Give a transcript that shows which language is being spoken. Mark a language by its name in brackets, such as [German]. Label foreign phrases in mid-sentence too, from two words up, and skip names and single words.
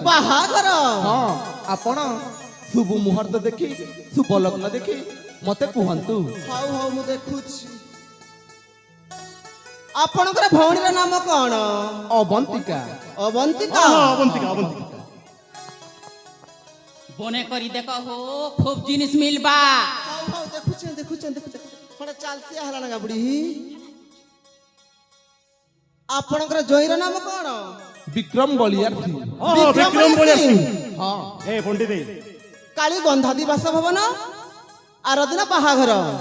[Odia] ବାହାଘର? ହଁ ଆପଣ ଶୁଭ ମୁହୂର୍ତ୍ତ ଦେଖି ଶୁଭ ଲଗ୍ନ ଦେଖି ମତେ କୁହନ୍ତୁ। ହଉ ହଉ ମୁଁ ଦେଖୁଛି। ଆପଣଙ୍କର ଭଉଣୀର ନାମ କଣ? ଅବନ୍ତିକା। ଅବନ୍ତିକା? ଅବନ୍ତିକା ଅବନ୍ତିକା ବନେ କରି ଦେଖ ହୋ ଖୁବ ଜିନିଷ ମିଳବା। ହଉ ହଉ ଦେଖୁଛେ ଦେଖୁଛେ ଦେଖୁଛେ ଖଣ୍ଡେ ଚାଲତିଆ ହେଲା ନା ବୁଢୀ। ଆପଣଙ୍କର ଜୟୀର ନାମ କଣ? ବିକ୍ରମ ବଳିଆର ସିଂ। ବିକ୍ରମ ବଳିଆ ସିଂ। ହଁ ଏ ପଣ୍ଡିତ କାଳି ଗନ୍ଧାଦି ବାସଭବନ ଆର ଦିନ ବାହାଘର।